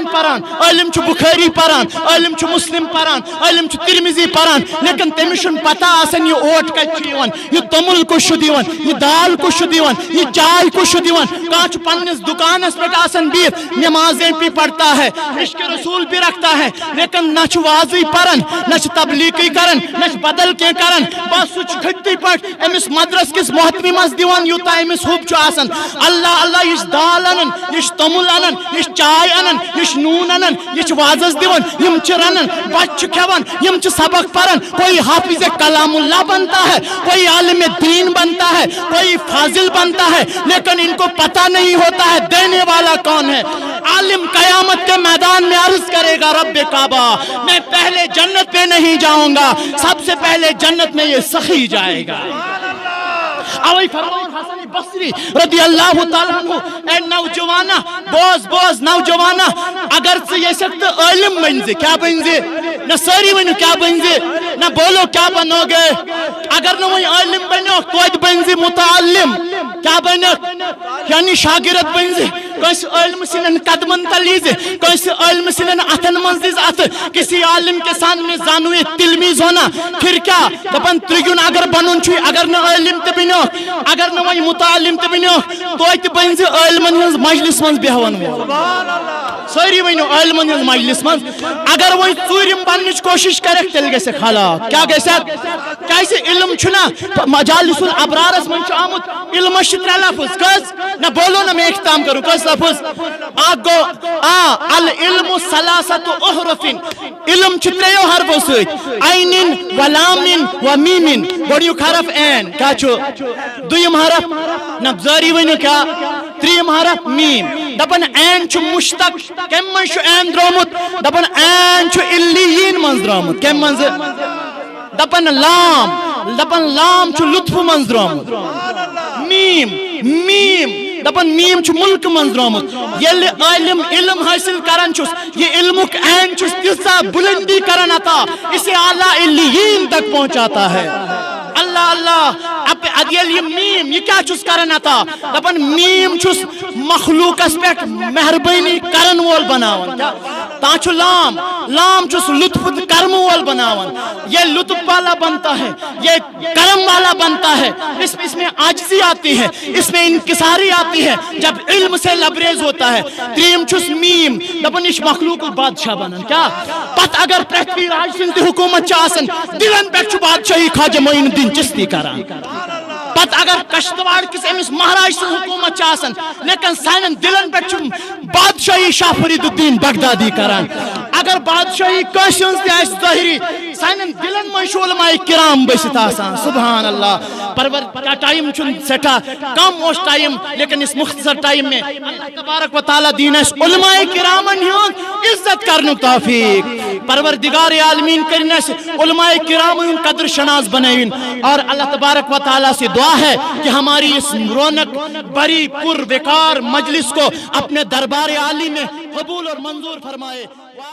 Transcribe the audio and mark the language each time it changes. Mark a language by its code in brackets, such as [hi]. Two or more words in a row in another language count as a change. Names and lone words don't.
[ks] پران عٲلم چھُ بخاری پران عٲلم چھُ مسلم پران عٲلم چھُ ترمذی پران لیکن تٔمِس چھُنہٕ پتہ آسان یہِ اوٹ کتہِ چھُ یِوان یہِ توٚمُل کُس چھُ دِوان یہِ دال کُس چھُ دِوان یہِ چاے کُس چھُ دِوان کانٛہہ چھُ پننِس دُکانس پٮ۪ٹھ آسان بِہِتھ [ur] نمازیں بھی پڑھتا ہے عشق رسول بھی رکھتا ہے [ks] لیکن نہ چھُ وازٕے پران نہ چھُ تبلیغٕے کران نہ چھُ بدل کینٛہہ کران بس سُہ چھُ کھٔتۍ پٲٹھۍ أمِس مدرس کِس محتمہِ منٛز دِوان یوٗتاہ أمِس حُب چھُ آسان اللہ یہِ چھُ دال انان یہِ چھُ توٚمُل انان یہِ چھُ چاے انان یہِ چھُ نوٗن انان یہِ چھُ وازس دِوان یِم چھِ رنان بچہِ چھُ کھٮ۪وان یِم چھِ سبق پران [ur] کوئی حافظ کلام اللہ بنتا ہے کوئی عالم دین بنتا ہے کوئی فاضل بنتا ہے لیکن ان کو پتہ نہیں ہوتا ہے دینے والا کون ہے عالم قیامت کے میدان میں عرض کرے گا رب کعبہ میں پہلے جنت میں نہیں جاؤں گا سب سے پہلے جنت میں یہ سخی جائے گا [ks] اوئی فرمان حسن بصری [ar] رضی اللہ تعالیٰ عنہ [ks] اے نوجوانا بوز نوجوانا اگر سے یہ سکت علم بنزے کیا بنزے نہ ساری ونو کیا بنزے نہ بولو کیا بنو گے اگر نہ وہی علم بنو تو بنزے متعلم کیا بنو یعنی شاگرد بنزے کس علم سنن قدمن تلیزے کس علم سنن اتن منزیز ات [ur] کسی عالم کے سامنے زانوی تلمیز ہونا [ks] پھر کیا دپن ترگون اگر بنون چھوئی اگر نہ علم تے بنو اگر نہ وہی متعلم تے بنو تو بنزے علمن ہنز مجلس منز بیہون ساری ونو علمن ہنز مجلس منز اگر وہی ژوٗرِم بننٕچ کوشش کرک تیل گژھِ خلاق کیا گژھِ کیازِ علم چھُنا مجالس الابرارس منٛز چھُ آمُت علمس چھِ ترٛےٚ لفظ کٔژ نہ بولو نہ [ur] میں اختتام کروں [ks] کٔژ لفظ اکھ گوٚو [ar] العلم ثلاثة احرف [ks] علم چھُ ترٛیٚیو حرفو سۭتۍ عینن ولامن ومیمن گۄڈنیُک حرف عین کیٛاہ چھُ دوٚیِم حرف نہ جٲری ؤنِو کیٛاہ ترٛیٚیِم حرف میم دپن عین چھُ مشتق کمہِ منٛز چھُ عین درٛامُت دپن عین چھُ علیین منٛز درٛامُت کمہِ منٛزٕ دپن لام چھُ لطفہٕ منٛز درٛامُت میم دپن میم چھ ملک من درامت یل عالم علم حاصل کران چھس یہ علمک عین چھس تیسا بلندی کران عطا اسے [ur] اعلیٰ علیین تک پہنچاتا ہے [ks] اللہ اللہ اب ادیل یہ میم یہ کیا چھس کران عطا دپن میم چھس مخلوق اس پہ مہربانی کرن وول بناون تا چھو لام لام چھس لطف کرم وول بناون [ur] یہ لطف والا بنتا ہے یہ کرم والا بنتا ہے اس میں عاجزی آتی ہے اس میں انکساری آتی ہے جب علم سے لبریز ہوتا ہے [ks] تریم چھس میم دپن اش مخلوق بادشاہ بنن کیا پت اگر پرتھوی راج سند حکومت چاسن دلن پہ چھ بادشاہی خواجہ معین الدین چشتی کران پت اگر کشتواڑ کس امس مہاراج سن حکومت چاسن لیکن سانن دلن پہ بادشاہی شاہ فرید الدین بغدادی کران اگر بادشاہی کاشن تہ ظاہری سانن دلن من علماء کرام [ur] بسط آسان [ar] سبحان اللہ [ks] پرور کا ٹائم چھ سٹھا کم اس ٹائم [ur] لیکن اس مختصر ٹائم میں اللہ تبارک و تعالی [ks] دین اس علماء کرامن ہن عزت کرن توفیق پروردگار عالمین کرن اس علماء کرام ہن قدر شناس بنائین [ur] اور اللہ تبارک و تعالی سے دعا ہے کہ ہماری اس رونق بری پر وقار مجلس کو اپنے دربار عالی میں قبول اور منظور فرمائے